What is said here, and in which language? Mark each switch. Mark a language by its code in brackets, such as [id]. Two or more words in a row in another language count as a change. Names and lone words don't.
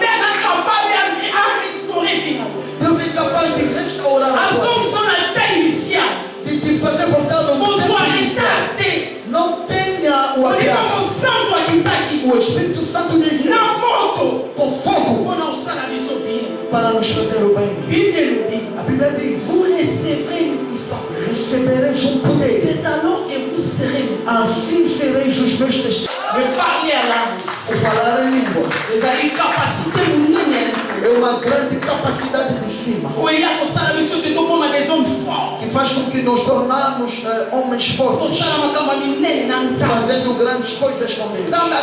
[pt] Deus é capaz de restaurar a sua vida. De te fazer voltar no mundo. Não tenha o agrado. O Espírito Santo diz com fogo para nos fazer o bem. A Bíblia diz: [fr] Vous recevrez une puissance. [pt] recebereis um poder. [fr] C'est alors que vous serez mes [pt] Assim sereis os meus testemunhos. O falar em língua é uma grande capacidade de cima que faz com que nos tornamos homens fortes, fazendo grandes coisas com Deus.